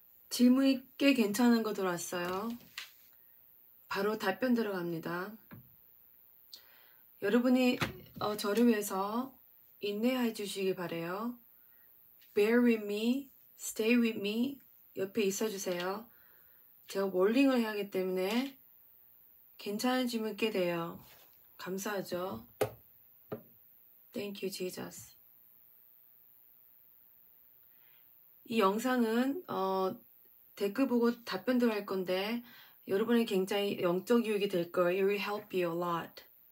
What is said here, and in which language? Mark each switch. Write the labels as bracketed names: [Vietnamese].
[Korean] 질문이 꽤 괜찮은 거 들어왔어요. 바로 답변 들어갑니다. 여러분이 저를 위해서 인내해 주시기 바래요. [English] Bear with me, stay with me, [Korean] 옆에 있어주세요. 제가 몰링을 해야 하기 때문에 괜찮은 질문 꽤 돼요. 감사하죠. [English] Thank you, Jesus. [Korean] 이 영상은 댓글 보고 답변 들어갈 건데 여러분이 굉장히 영적 유익이 될 거예요. [English] It will help you a lot.